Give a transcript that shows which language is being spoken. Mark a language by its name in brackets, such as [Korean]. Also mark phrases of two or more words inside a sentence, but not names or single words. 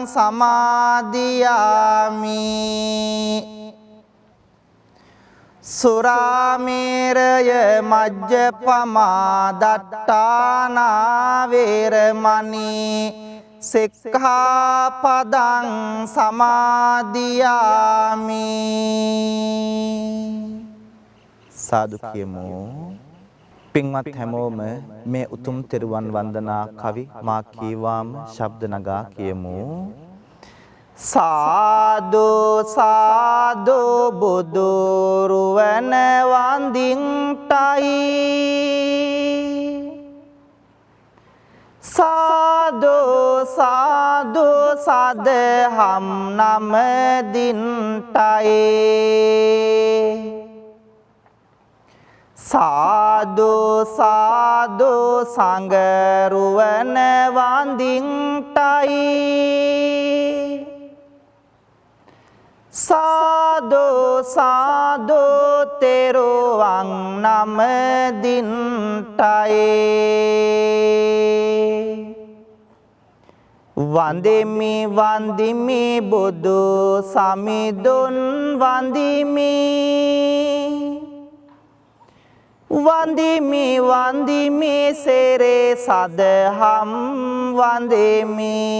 [Pali] සමාදියාමි සුරාමේරය මජ්ජපමා දට්ඨානා වේරමණී සික්ඛාපදං සමාදියාමි [Sinhala] සාදු කියමු පින්වත් හැමෝම මේ උතුම් තෙරුවන් වන්දනා කවි මා කීවාම ශබ්ද නගා කියමු සාදු සාදු බුදුරුවන වන්දින්ටයි සාදු සාදු සදහම් නමදින්ටයි සාදු සාදු සංගරුවන වන්දින්ටයි සාදු සාදු තෙරුවන් නමදින්ටයි වන්දිමි වන්දිමි බුදු සමිඳුන් වන්දිමි වන්දිමි වන්දිමි සේරේ සදහම් වන්දිමි